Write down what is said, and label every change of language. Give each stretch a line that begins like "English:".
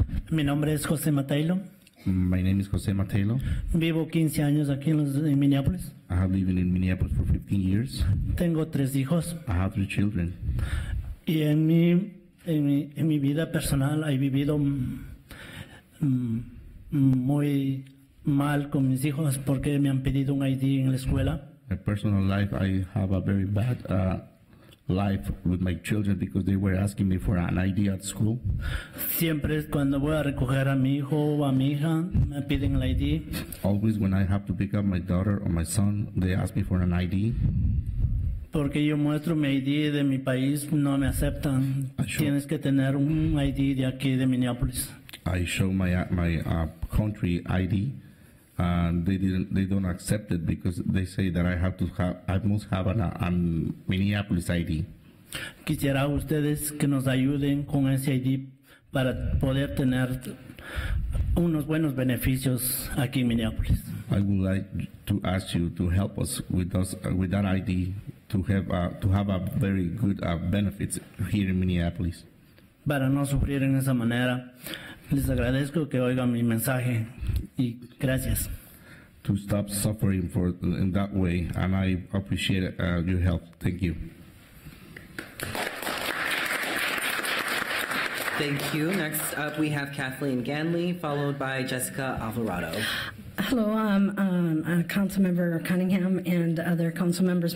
Spanish: Mi nombre es José Matelo.
English: My name is Jose Matelo.
Spanish: Vivo 15 años aquí en Minneapolis.
English: I have lived in Minneapolis for 15 years.
Spanish: Tengo 3 hijos.
English: I have 3 children.
Spanish: Y en mi vida personal he vivido muy mal con mis hijos porque me han pedido un ID en la escuela.
English: My personal life, I have a very bad life with my children because they were asking me for an ID at school.
Spanish: Siempre cuando voy a recoger a mi hijo o a mi hija me piden el ID.
English: Always when I have to pick up my daughter or my son, they ask me for an ID.
Spanish: Porque yo muestro mi ID de mi país, no me aceptan. Tienes que tener un ID de aquí de Minneapolis.
English: I show my country ID, and they don't accept it because they say that I must have a Minneapolis ID.
Spanish: Quisiera ustedes que nos ayuden con ese ID para poder tener unos buenos beneficios aquí en Minneapolis.
English: I would like to ask you to help us with that ID to have a very good benefits here in Minneapolis.
Spanish: Para no sufrir en esa manera, les agradezco que oigan mi mensaje y gracias.
English: To stop suffering in that way, and I appreciate your help. Thank you. Thank you. Next up, we have Kathleen Ganley, followed by Jessica Alvarado. Hello, Councilmember Cunningham and other council members.